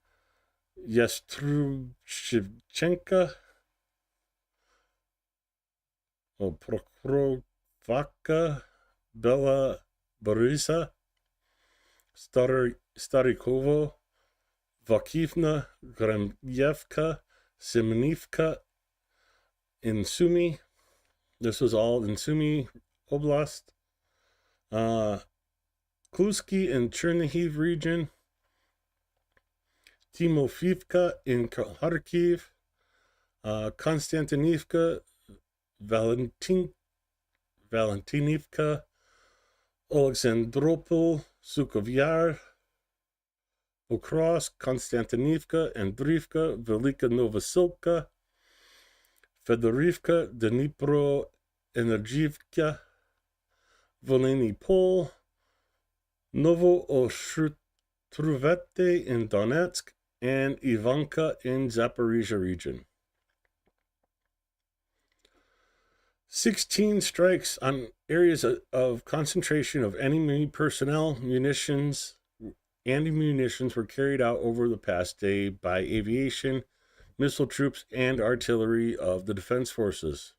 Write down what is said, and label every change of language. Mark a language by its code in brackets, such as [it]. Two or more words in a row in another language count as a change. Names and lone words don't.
[en] Yastrubshivchenka, Prokhorovka, Bela Borisa, Starikovo, Vakivna, Gremyevka, Semenivka, in Sumy. This was all in Sumy Oblast. Kluski in Chernihiv region. Timofivka in Kharkiv. Konstantinivka, Valentinivka, Alexandropol, Sukovyar, Pokros, Konstantinivka, Andrivka, Velika Novosilka, Fedorivka, Dnipro, Energivka, Voleny Pol, Novo Oshutruvete in Donetsk, and Ivanka in Zaporizhia region. 16 strikes on areas of concentration of enemy personnel, munitions, and munitions were carried out over the past day by aviation, missile troops, and artillery of the defense forces.